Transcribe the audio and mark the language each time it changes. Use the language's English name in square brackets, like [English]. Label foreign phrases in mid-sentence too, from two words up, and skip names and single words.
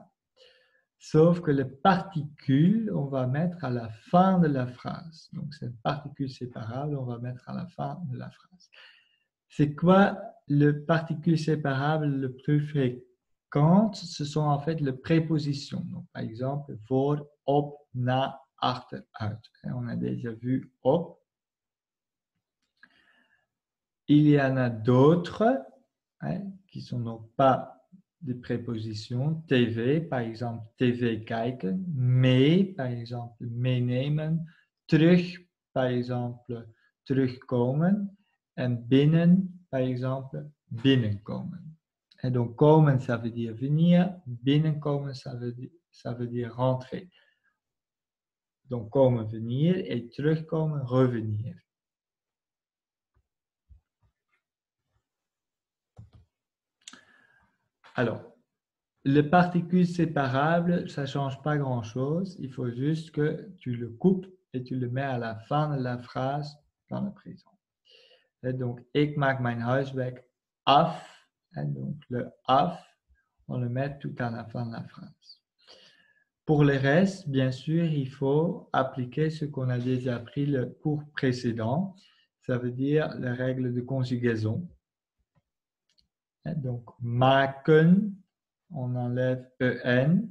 [French] Sauf que les particules, on va mettre à la fin de la phrase. Donc, cette particule séparable, on va mettre à la fin de la phrase. C'est quoi le particule séparable le plus fréquent? Ce sont en fait les prépositions. Donc, par exemple, [Dutch] voor, op, na, achter, uit. [French] Et on a déjà vu op. Il y en a d'autres qui ne sont donc pas des prépositions. TV, par exemple, [Dutch] TV kijken. Mee, [French] par exemple, [Dutch] meenemen. Terug, [French] par exemple, [Dutch] terugkomen. En binnen, [French] par exemple, binnenkomen. Et donc, komen, ça veut dire venir. Binnenkomen, ça veut dire rentrer. Donc, komen, venir. Et terugkomen, revenir. Alors, les particules séparables, ça ne change pas grand-chose. Il faut juste que tu le coupes et tu le mets à la fin de la phrase dans le présent. Et donc, [Dutch] ik maak mijn huiswerk af. [French] Et donc, le af, on le met tout à la fin de la phrase. Pour le reste, bien sûr, il faut appliquer ce qu'on a déjà appris le cours précédent. Ça veut dire les règles de conjugaison. Donc, maken, on enlève EN.